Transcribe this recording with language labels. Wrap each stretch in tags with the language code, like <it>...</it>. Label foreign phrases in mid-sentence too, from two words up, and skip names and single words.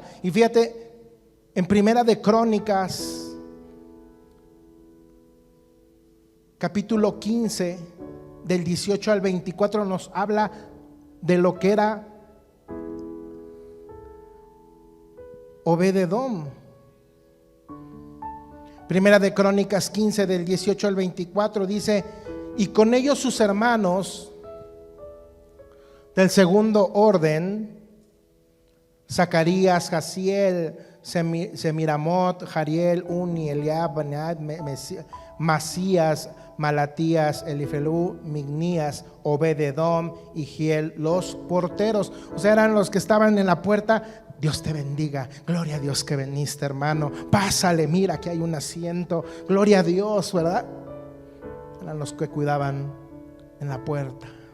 <es>Y fíjate, en Primera de Crónicas, capítulo 15, del 18 al 24, nos habla de lo que era Obed-edom. Primera de Crónicas 15, del 18 al 24 dice: y con ellos sus hermanos del segundo orden, Zacarías, Jaziel, Semiramot, Jariel, Uni, Eliab, Benaat, Masías, Malatías, Elifelú, Mignías, Obed-edom y Giel, los porteros. O sea, eran los que estaban en la puerta. Dios te bendiga, gloria a Dios que veniste, hermano, pásale, mira, aquí hay un asiento, gloria a Dios, ¿verdad? Eran los que cuidaban en la puerta.</es>